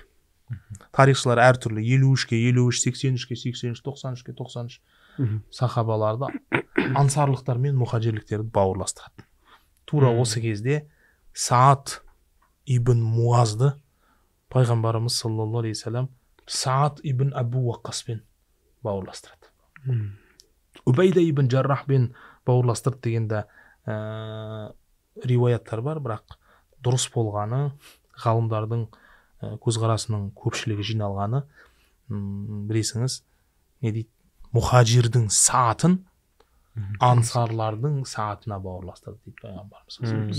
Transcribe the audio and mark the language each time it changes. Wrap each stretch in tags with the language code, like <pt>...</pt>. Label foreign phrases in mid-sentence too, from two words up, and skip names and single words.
<kk>Тарихшылар әртүрлі, 53-ке, 53, 83-ке, 83, 93-ке, 93 сахабаларды ансарлықтар мен мұхаджирліктерді бауырластырады. Тура осы кезде Саат ибн Муазды пайғамбарымыз</kk> <ar>صلى الله عليه وسلم</ar> <kk>Саат ибн Абу Ваққаспен бауырластырады. Убайда ибн Жаррахпен бауырластырды дегенде риуаяттар бар, бірақ дұрыс болғаны, ғалымдардың көзқарасының көпшілігі жиналғаны, білесіңіз, не дейді, мұхажирдің саатын ансарлардың саатына бауырластырды дейді пайғамбарымыз.</kk>